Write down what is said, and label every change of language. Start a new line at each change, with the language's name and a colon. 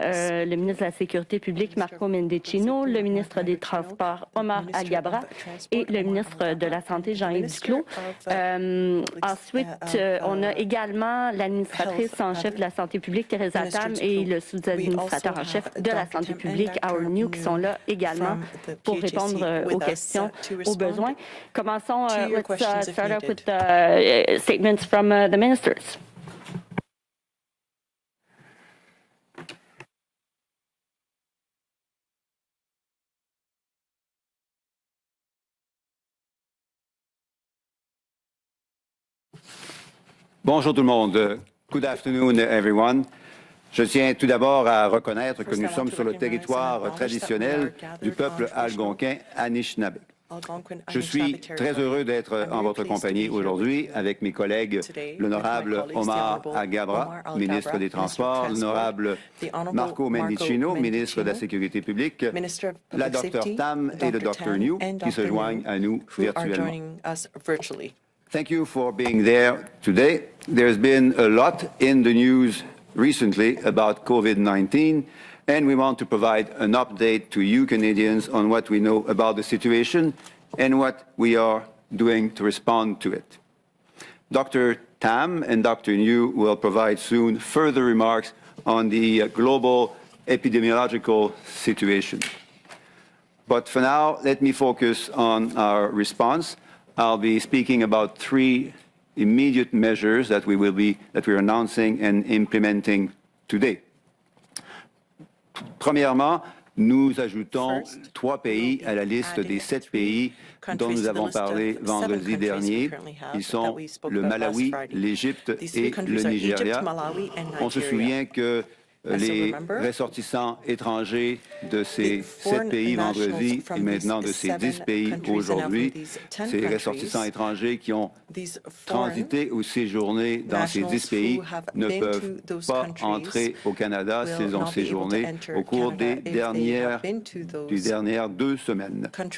French: Le ministre de la Sécurité publique, Marco Mendicino, le ministre des Transports, Omar Al-Gabra, et le ministre de la Santé, Jean-Yves Duclos. Ensuite, on a également l'administratrice en chef de la Santé publique, Teresa Tam, et le sous-administrateur en chef de la Santé publique, Howard New, qui sont là également pour répondre aux questions, aux besoins. Commençons.
English: Let's start off with statements from the ministers.
French: Bonjour tout le monde.
English: Good afternoon, everyone.
French: Je tiens tout d'abord à reconnaître que nous sommes sur le territoire traditionnel du peuple algonquin Anishinaabe. Je suis très heureux d'être en votre compagnie aujourd'hui avec mes collègues, l'honorable Omar Al-Gabra, ministre des Transports, l'honorable Marco Mendicino, ministre de la Sécurité publique, la Dr Tam et le Dr New qui se joignent à nous virtuellement.
English: Thank you for being there today. There's been a lot in the news recently about COVID-19. And we want to provide an update to you Canadians on what we know about the situation and what we are doing to respond to it. Dr. Tam and Dr. New will provide soon further remarks on the global epidemiological situation. But for now, let me focus on our response. I'll be speaking about three immediate measures that we are announcing and implementing today.
French: Premièrement, nous ajoutons 3 pays à la liste des 7 pays dont nous avons parlé vendredi dernier. Ils sont le Malawi, l'Égypte et le Nigeria. On se souvient que les ressortissants étrangers de ces 7 pays vendredi et maintenant de ces 10 pays aujourd'hui, ces ressortissants étrangers qui ont transité ou séjourné dans ces 10 pays ne peuvent pas entrer au Canada s'ils ont séjourné au cours des dernières 2 semaines.